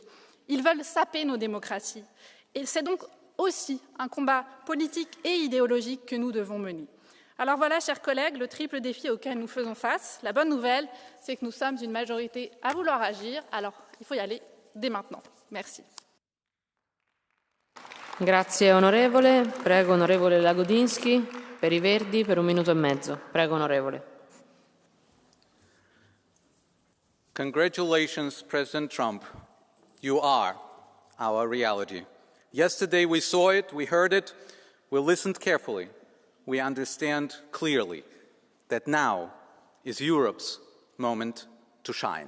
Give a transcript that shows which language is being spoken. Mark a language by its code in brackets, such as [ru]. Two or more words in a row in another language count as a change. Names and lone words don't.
[fr] Ils veulent saper nos démocraties. Et c'est donc aussi un combat politique et idéologique que nous devons mener. Alors voilà, chers collègues, le triple défi auquel nous faisons face. La bonne nouvelle, c'est que nous sommes une majorité à vouloir agir. Alors, il faut y aller dès maintenant. Merci. [it] Grazie onorevole. Prego onorevole Lagodinsky per i Verdi per 1 minuto e mezzo. Prego onorevole. [en] Congratulations, President Trump. You are our reality. Yesterday we saw it, we heard it, we listened carefully. We understand clearly that now is Europe's moment to shine.